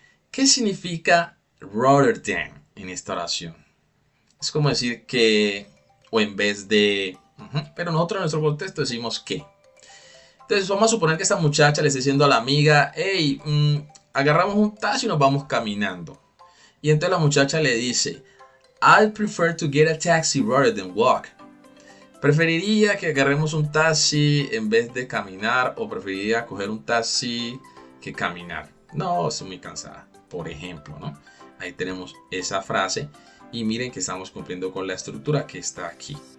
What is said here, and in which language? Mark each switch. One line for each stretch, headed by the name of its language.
Spanish: ¿Qué significa rather than en esta oración? Es como decir que o en vez de, pero nosotros en nuestro contexto decimos que. Entonces vamos a suponer que esta muchacha le está diciendo a la amiga, hey, agarramos un taxi y nos vamos caminando. Y entonces la muchacha le dice,
English: I'd prefer to get a taxi rather than walk.
Spanish: Preferiría que agarremos un taxi en vez de caminar, o preferiría coger un taxi que caminar. No, estoy muy cansada, por ejemplo, ¿no? Ahí tenemos esa frase y miren que estamos cumpliendo con la estructura que está aquí.